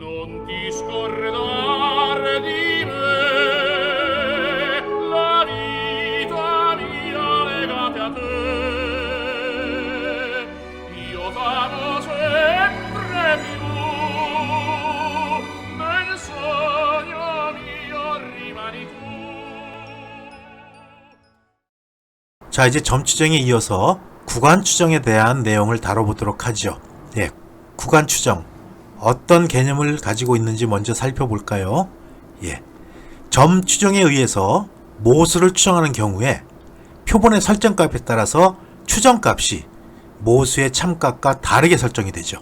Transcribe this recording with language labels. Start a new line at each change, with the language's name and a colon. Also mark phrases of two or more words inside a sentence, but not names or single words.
Italian: non discordar di me, la vita mia legate a te. Io t'amo sempre più, nel sogno mio rimani tu.
Korean: 자, 이제 점 추정에 이어서 구간 추정에 대한 내용을 다뤄보도록 하죠. 예, 구간 추정. 어떤 개념을 가지고 있는지 먼저 살펴볼까요? 예, 점 추정에 의해서 모수를 추정하는 경우에 표본의 설정값에 따라서 추정값이 모수의 참값과 다르게 설정이 되죠.